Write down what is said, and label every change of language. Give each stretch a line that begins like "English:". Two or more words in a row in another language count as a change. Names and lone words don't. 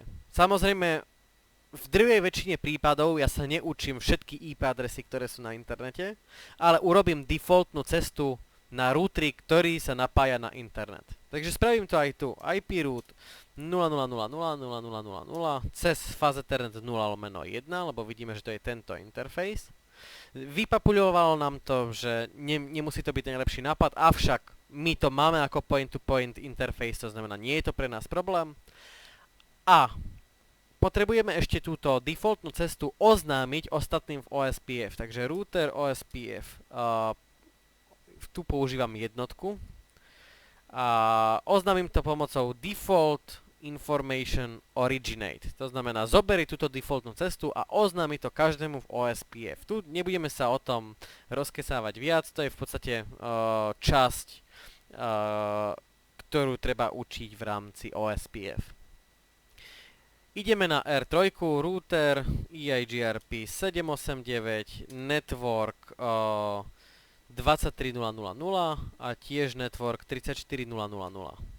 Slovak: Samozrejme, v drvej väčšine prípadov ja sa neučím všetky IP adresy, ktoré sú na internete, ale urobím defaultnú cestu na routeri, ktorý sa napája na internet. Takže spravím to aj tu.
English: IP root
Slovak: 0.0.0.0.0.0.0 cez Ethernet 0/1, lebo vidíme, že to je tento interface. Vypapuľovalo nám to, že nemusí to byť najlepší nápad, avšak my to máme ako
English: point-to-point interface,
Slovak: to znamená, nie je to pre nás problém. A potrebujeme ešte túto defaultnú cestu oznámiť ostatným v OSPF. Takže
English: router OSPF,
Slovak: tu používam jednotku a oznámim to pomocou
English: default information originate.
Slovak: To znamená, zoberi túto defaultnú cestu a oznámi to každému v OSPF. Tu nebudeme sa o tom rozkesávať viac, to je v podstate časť, ktorú treba učiť v rámci OSPF. Ideme na R3,
English: router EIGRP
Slovak: 789, network 23.0.0.0 a tiež network 34.0.0.0.